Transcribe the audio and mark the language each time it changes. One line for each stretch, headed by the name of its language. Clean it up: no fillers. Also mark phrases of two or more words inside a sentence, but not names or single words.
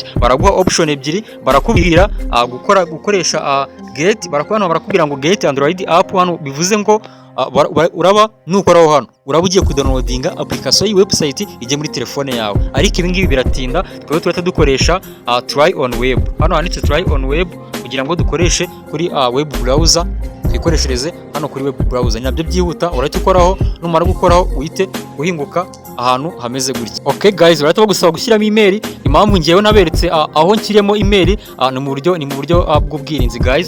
Kinyarwanda: Baraguha option ebyiri, barakubwira gukoresha get, barakubwira ngo
English: get Android app.
Kinyarwanda: Hano bivuze ngo uraba nukoraho hano uraba ugiye kudownloadinga application y'i website ije muri telefone yawe, ariko ibi ngibi biratinda. Twebwe turata dukoresha
English: try on web.
Kinyarwanda: Hano handitse
English: try on web
Kinyarwanda: kugira ngo dukoreshe kuri
English: web browser,
Kinyarwanda: twikoreshereze hano kuri
English: web browser,
Kinyarwanda: nabyo byihuta. Urahita ukoraho, numara gukoraho uhite uhinguka ahantu hameze gutya.
English: Okay guys,
Kinyarwanda: urahita bagusaba gushyiramo email. Impamvu ngiyewe naberetse aho nshyiremo email ni mu buryo bw'ubwirinzi guys.